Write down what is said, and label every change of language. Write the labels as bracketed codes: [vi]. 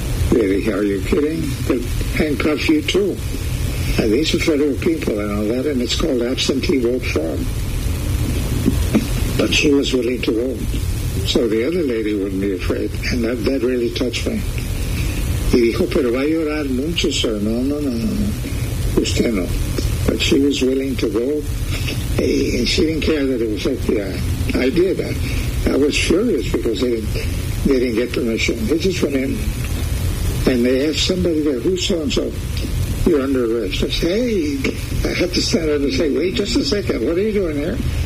[en] Really, are you kidding? They'll handcuff you too. And these are federal people and all that, and it's called absentee vote fraud. But she was willing to go, so the other lady wouldn't be afraid, and that really touched me. [es] Y dijo, pero va a llorar mucho, sir. No. Usted no. [en] But she was willing to go, and she didn't care that it was FBI. I did. I was furious because they didn't get permission. They just went in, and they asked somebody there, who's so-and-so? You're under arrest. I said, hey, I have to stand up and say, wait just a second. What are you doing here?